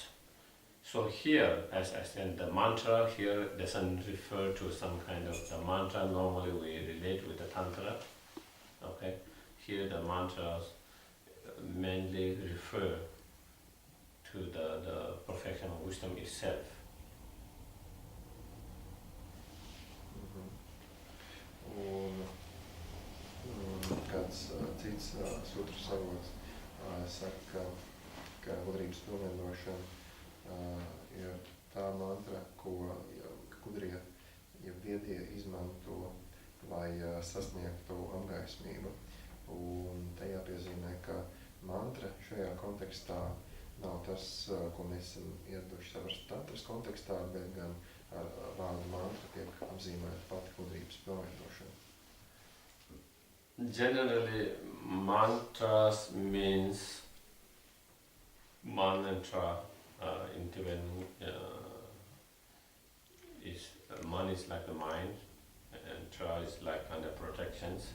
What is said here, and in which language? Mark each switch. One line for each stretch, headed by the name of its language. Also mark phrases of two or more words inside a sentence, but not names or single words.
English: So here, as I said, the mantra here doesn't refer to some kind of the mantra normally we relate with the tantra. Okay, here the mantras mainly refer to the perfection of wisdom itself.
Latvian: Un kāds cits sutras avots saka, ka gudrības pilnveidošana ir tā mantra, ko gudrie, viedie izmanto, lai sasniegtu apgaismību. Un te jāpiezīmē, ka mantra šajā kontekstā nav tas, ko mēs esam ieraduši saprast tantras kontekstā, bet gan ar vārdu mantra tiek apzīmēta pati gudrības pilnveidošana.
English: Generally, mantras means mantra in Tibetan man is like the mind, and tra is like kind of protections.